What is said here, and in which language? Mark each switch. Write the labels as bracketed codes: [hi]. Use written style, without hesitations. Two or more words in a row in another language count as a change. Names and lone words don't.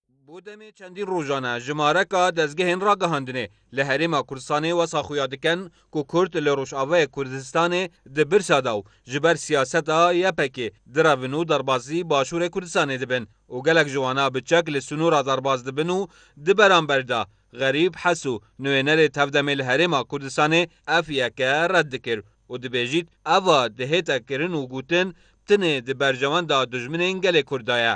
[ku] بۆ دەمێ چەندین ڕۆژانە ژمارەکە دەستگەهێن ڕاگەهاندنێ لە هەرێما کوردستانê wesa xuya dikin ku Kurd li Rojavayê Kurdistanê di birsa da û ji ber siyaseta yepekê direvin û derbasî Başûrê Kurdistanê dibin û gelek ji wana biçek li sunûra derbas dibin û di beramber da Xerîb Hesû nûyênerê tevdemê li herêma Kurdistanê ev yeke red dikir û dibêjît eva dihête kirin û gotin tinê di bercewenda dijminên gelê Kurda ye.